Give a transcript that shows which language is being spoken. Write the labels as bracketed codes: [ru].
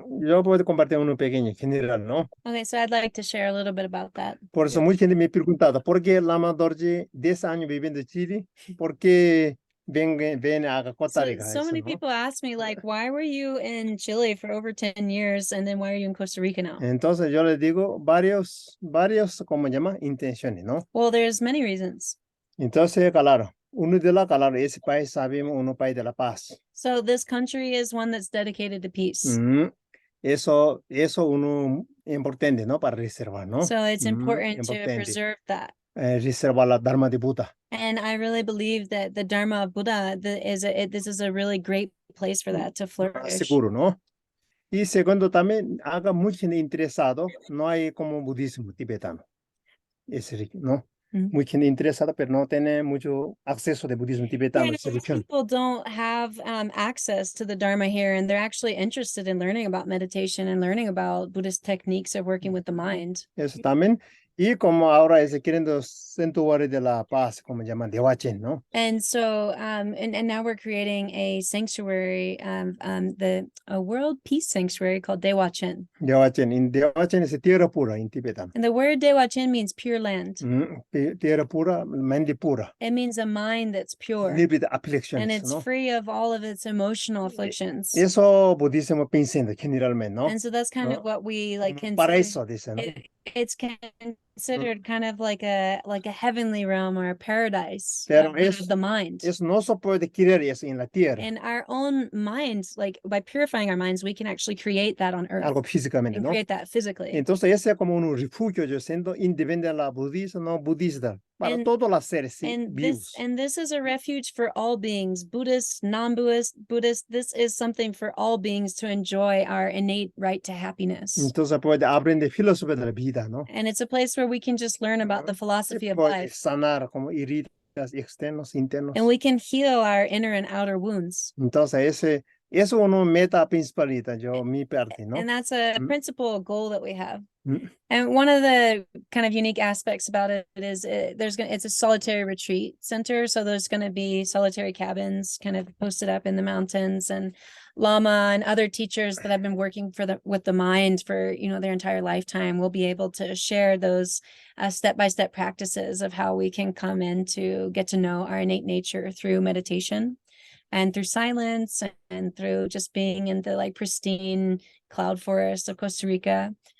[es] Yo puedo compartir uno pequeño, general, ¿no? [en] Okay, so I'd like to share a little bit about that. [es] Por eso mucha gente me ha preguntado, ¿por qué Lama Dorje 10 años viviendo en Chile? ¿Por qué ven a Costa Rica? [en] So many [es] ¿no? [en] people ask me, like, why were you in Chile for over 10 years and then why are you in Costa Rica now? [es] Entonces yo les digo varios, ¿cómo se llama? Intenciones, ¿no? [en] Well, there's many reasons. [es] Entonces, claro, claro, ese país sabemos, un país de la paz. [en] So this country is one that's dedicated to peace. [es] Eso uno importante, ¿no? Para reservar, ¿no? [en] So it's important to preserve that. [es] Reservar la Dharma de Buda. [en] And I really believe that the Dharma of Buddha this is a really great place for that to flourish. [es] Seguro, ¿no? Y segundo, también haga mucho interesado, no hay como budismo tibetano. Es rico, ¿no? Mucha gente interesada, pero no tiene mucho acceso de budismo tibetano. [en] People don't have access to the Dharma here, and they're actually interested in learning about meditation and learning about Buddhist techniques of working with the mind. [es] Eso también. Y como ahora se quieren los santuarios de la paz, como llaman, de Wachen, ¿no? [en] And so, and now we're creating a sanctuary, a world peace sanctuary called Dewa Chen. [es] Dewa Chen es tierra pura en tibetano. [en] And the word Dewa Chen means pure land. [es] Tierra pura, mente pura. [en] It means a mind that's pure. [es] Libre de aflicciones, [en] and it's [es] ¿no? [en] free of all of its emotional afflictions. [es] Eso budismo pensando generalmente, ¿no? [en] And so that's kind of what we like consider. [es] Paraíso, dicen, ¿no? [en] It's considered kind of like a heavenly realm or a paradise [es] Pero [en] of the mind. [es] Eso no se puede querer eso en la tierra. [en] And our own minds, like by purifying our minds, we can actually create that on earth. [es] Algo físicamente, [en] and [es] ¿no? [en] create that physically. [es] Entonces ese es como un refugio, yo siento, independiente de la budista, no budista, para todos los seres vivos. [en] And this is a refuge for all beings, Buddhist, non-Buddhist, Buddhist. This is something for all beings to enjoy our innate right to happiness. [es] Entonces puede aprender filosofía de la vida, ¿no? [en] And it's a place where we can just learn about the philosophy of [es] Puede [en] life. [es] sanar como heridas externos, internos. [en] And we can heal our inner and outer wounds. [es] Entonces eso uno meta principal, yo mi parte, ¿no? [en] And that's a principal goal that we have. And one of the kind of unique aspects about it is it's a solitary retreat center. So there's going to be solitary cabins kind of posted up in the mountains, and Lama and other teachers that have been working with the mind for, their entire lifetime will be able to share those step-by-step practices of how we can come in to get to know our innate nature through meditation and through silence and through just being in the pristine cloud forest of Costa Rica.